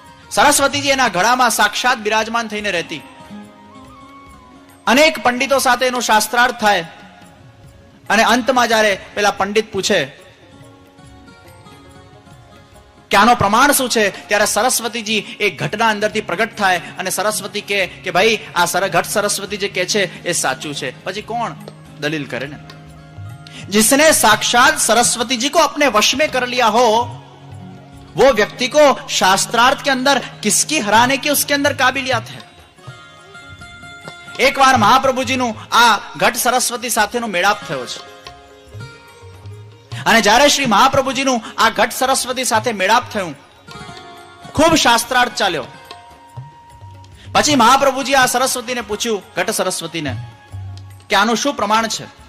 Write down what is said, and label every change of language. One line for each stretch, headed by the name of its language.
Gujarati: સરસ્વતીજી એના ઘડામાં સાક્ષાત બિરાજમાન થઈને રહેતી. અનેક પંડિતો સાથે એનો શાસ્ત્રાર્થ થાય અને અંતમાં જ્યારે પેલા પંડિત પૂછે કે આનો પ્રમાણ શું છે, ત્યારે સરસ્વતીજી એ ઘટના અંદરથી પ્રગટ થાય અને સરસ્વતી કહે કે ભાઈ આ ઘટ સરસ્વતી જે કહે છે એ સાચું છે. પછી કોણ દલીલ કરે ને?
Hindi: जिसने साक्षात सरस्वती जी को अपने वश में कर लिया हो, वो व्यक्ति को शास्त्रार्थ के अंदर किसकी हराने की उसके अंदर काबिलियत है. एक बार
Gujarati: महाप्रभु जी નું આ ઘટ સરસ્વતી સાથેનો મેળાપ થયો છે અને જ્યારે શ્રી મહાપ્રભુજીનું આ ઘટ સરસ્વતી સાથે મેળાપ થયું, ખૂબ શાસ્ત્રાર્થ ચાલ્યો. પછી મહાપ્રભુજી આ સરસ્વતીને પૂછ્યું, ઘટ સરસ્વતીને, કે આનું શું પ્રમાણ છે?